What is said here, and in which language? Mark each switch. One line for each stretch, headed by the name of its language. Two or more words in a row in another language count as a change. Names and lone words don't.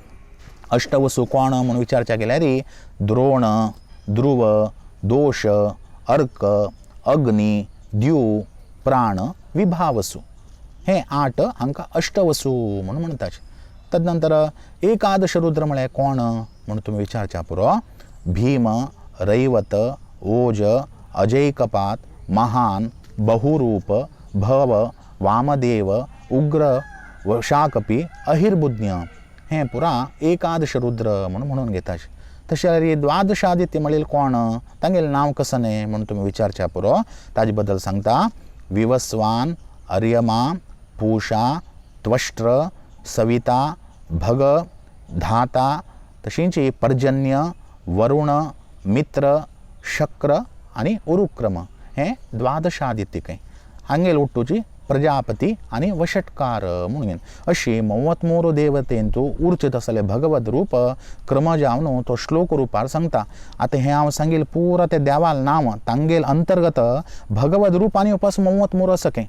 Konkani: अष्टवसू कोण म्हणून विचारच्या गेल्यार द्रोण, ध्रुव, दोश, अर्क, अग्नी, द्यू, प्राण, विभावसू हे 8 हांकां अष्टवसू म्हणून म्हणटात. तदनंतर एकादश रुद्र म्हळ्यार कोण म्हणून तुमी विचारच्या पुरो भीम, रैवत, ओज, अजैकपात, महान, बहुरूप, भव, वामदेव, उग्र, शाकपी, अहिर्बुज्ञ हे पुरा एकादश रुद्र म्हणून घेतात. तशें जाल्यार द्वादशादित्य म्हणल्यार कोण तांगेलें नांव कसं न्ही म्हणून तुमी विचारच्या पुरो ताजे बद्दल सांगता. विवस्वान, अर्यमा, पूषा, त्वष्ट्र, सविता, भग, धाता तशींच पर्जन्य, वरुण, मित्र, शक्र आनी उरुक्रम हे द्वादशादित्य काही हांगेल उट्टूची प्रजापती आनी वशटकार म्हणून अशी 93 देवतेंतू उर्चित असले भगवत रूप क्रम जावन तो श्लोक रुपार सांगता. आता हे हांव सांगिल्लें पुरा ते देवाल नांव तांगेल अंतर्गत भगवत रूप आनी उपास 93 आसा खंय.